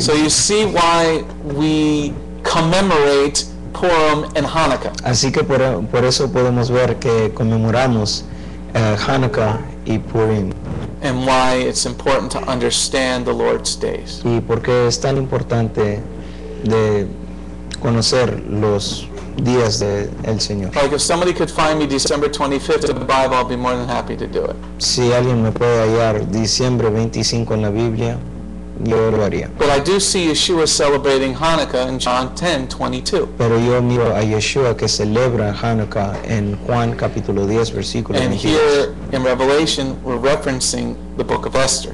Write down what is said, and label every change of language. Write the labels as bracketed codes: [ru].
[en] So you see why we commemorate Purim and Hanukkah. [es] Así que por eso podemos ver que conmemoramos Hanukkah y Purim, [en] And why it's important to understand the Lord's days. [es] y por qué es tan importante de conocer los días del Señor. [en] Like if somebody could find me December 25th in the Bible, I'll be more than happy to do it. [es] Si alguien me puede hallar diciembre 25 en la Biblia, yo lo haría. [en] But I do see Yeshua celebrating Hanukkah in John 10:22. [es] Pero yo miro a Yeshua que celebra Hanukkah en Juan capítulo 10 versículo [en] And [es] 22. [en] here in Revelation, we're referencing the book of Esther.